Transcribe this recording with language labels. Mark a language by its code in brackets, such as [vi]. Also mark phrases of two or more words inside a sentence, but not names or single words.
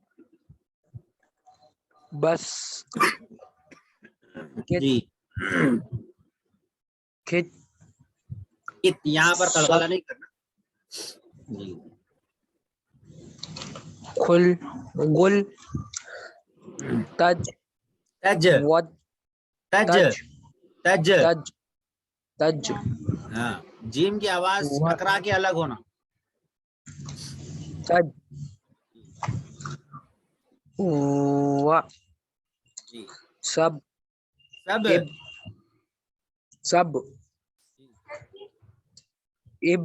[ur] بس جی کھچ یہاں پر قلقلہ نہیں کرنا۔ جی کھل گل تج تج، ود تج، تج تج، تج تج ہاں، جیم کی آواز ٹکرا کے الگ ہونا۔ تج و جی سب سب، اب سب اب